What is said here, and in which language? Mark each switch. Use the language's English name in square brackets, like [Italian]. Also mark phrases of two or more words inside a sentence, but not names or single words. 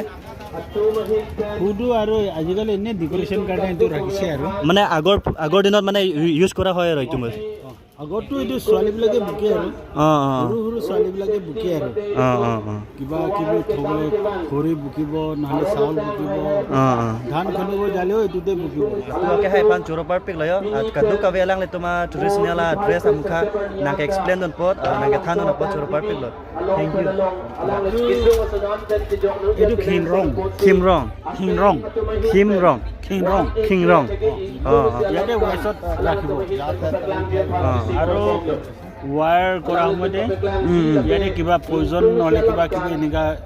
[Assamese] খুটো আৰু আজিকালি এনেই ডেকৰেশ্যন কাৰণে এইটো ৰাখিছে আৰু মানে আগৰ দিনত মানে ইউজ কৰা হয় আৰু এইটো আগতো এইটো ছোৱালীবিলাকে বুকে আৰু সৰু ছোৱালীবিলাকে বুকে আৰু কিবা কিবি থ'বলৈ খৰি বুকিব নহ'লে চাউল বুকিব ধান খুন্দিব যালেও এইটোতে বুকিব [Karbi] Kaya pan churo parpik layo at kadu kabe lang lito ma [English] traditional dress [Karbi] amukha nang explain don pot nang thano na pot churo parpik lo [English] thank you [Assamese] এইটো খিমৰং ইয়াতে ৱেষ্টত ৰাখিব আৰু ৱায়াৰ কৰা সময়তে ইয়াতে কিবা প্ৰয়োজন নহ'লে কিবা কিবি এনেকুৱা